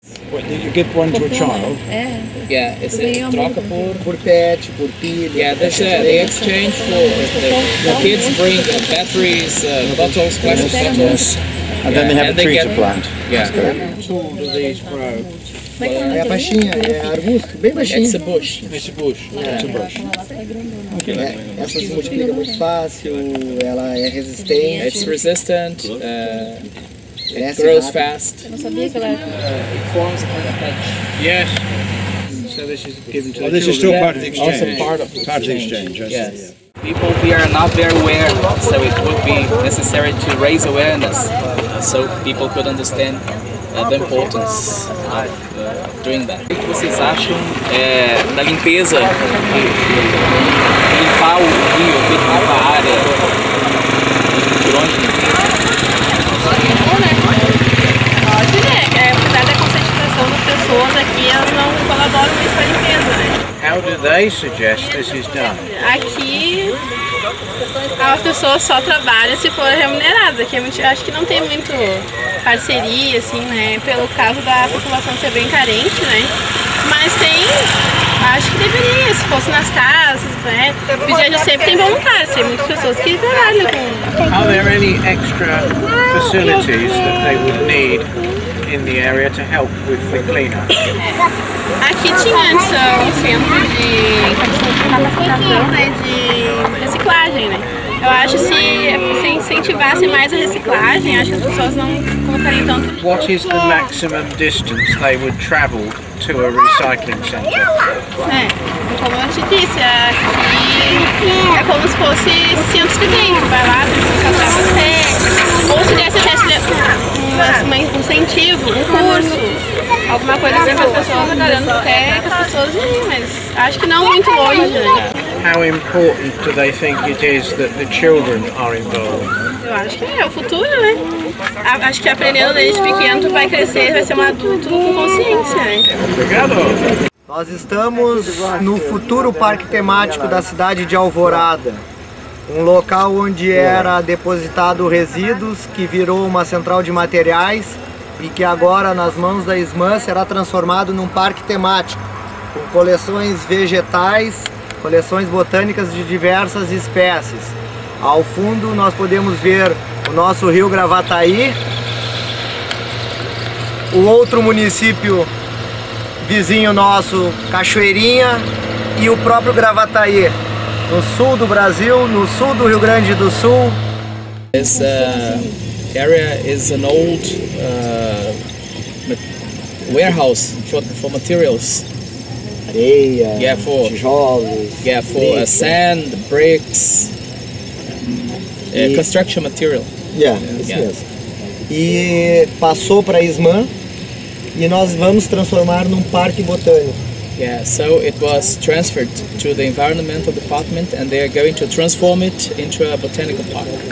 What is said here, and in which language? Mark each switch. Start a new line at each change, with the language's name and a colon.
English: What, did you give one to a child? Yeah, it's a
Portuguese: troca por pet, por pilha.
English: Yeah, that's they exchange for the kids bring batteries, bottles, plastic bottles. And then they have a tree to plant. Yeah. How tall do these grow?
Portuguese: É baixinha, é arbusto, bem baixinho.
English: It's a bush. It's a bush. It's a bush.
Portuguese: Essa se multiplica muito fácil, ela é resistente.
English: It's resistant. It grows fast.
Portuguese: Eu não sabia que ela era.
English: It forms a kind of hedge. Yes. So this is given to the This is still part of the exchange. Also part of the exchange. Yes. People here are not very aware, so it would be necessary to raise awareness, so people could understand the importance of doing that.
Portuguese: O que vocês acham da limpeza, limpar o rio, limpar a área, os mutirões de limpeza? Pode ver, apesar da conscientização das pessoas aqui, elas não colaboram muito com a limpeza, né?
English: How do they suggest this is done?
Portuguese: Aqui as pessoas só trabalham se for remuneradas. Aqui acho que não tem muito parceria, assim, né? Pelo caso da população ser bem carente, né? Mas tem, acho que deveria, se fosse nas casas, né? Porque sempre tem voluntários, tem muitas pessoas que trabalham com...
English: Are there any extra facilities that they would need in the area to help with the cleanup?
Portuguese: Aqui tinha antes um centro de capacitação, né, de reciclagem, né? Eu acho que se incentivasse mais a reciclagem, acho que as pessoas não colocariam tanto lixo.
English: What is the maximum distance they would travel to a recycling centre?
Portuguese: Como eu te disse, aqui é como se fosse centro de dentro, vai lá, catar você, ou se desse até um incentivo, um curso, alguma coisa assim para as pessoas trabalhando até que as pessoas irem, mas acho que não muito longe, né?
English: How important do they think it is that the children are involved?
Portuguese: Eu acho que é o futuro, né? Acho que aprendendo desde pequeno tu vai crescer, vai ser um adulto com consciência, né? Obrigado! Nós estamos no futuro parque temático da cidade de Alvorada, um local onde era depositado resíduos, que virou uma central de materiais e que agora, nas mãos da ISMAN, será transformado num parque temático, com coleções vegetais, coleções botânicas de diversas espécies. Ao fundo nós podemos ver o nosso rio Gravataí, o outro município vizinho nosso, Cachoeirinha, e o próprio Gravataí, no sul do Brasil, no sul do Rio Grande do Sul.
English: This area is an old warehouse for materials.
Portuguese: Areia,
English: tijolos, for sand, bricks, construction material.
Portuguese: Isso mesmo. E passou para a ISMAN e nós vamos transformar num parque botânico.
English: Yeah, so it was transferred to the environmental department and they are going to transform it into a botanical park.